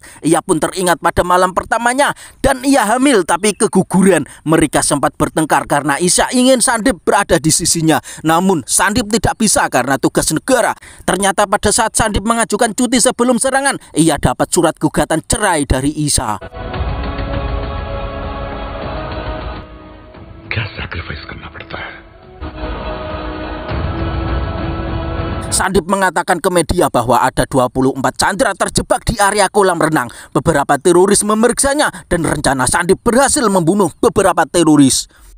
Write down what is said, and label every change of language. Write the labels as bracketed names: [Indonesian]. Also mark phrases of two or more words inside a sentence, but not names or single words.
[Indonesian] Ia pun teringat pada malam pertamanya dan ia hamil tapi keguguran. Mereka sempat bertengkar karena Isha ingin Sandip berada di sisinya. Namun Sandip tidak bisa karena tugas negara. Ternyata pada saat Sandip mengajukan cuti sebelum serangan, ia dapat surat gugatan cerai dari Isha. [Hindi] क्या sacrifice करना पड़ता है? [Indonesian] Sandip mengatakan ke media bahwa ada 24 sandera terjebak di area kolam renang. Beberapa teroris memeriksanya dan rencana Sandip berhasil membunuh beberapa teroris.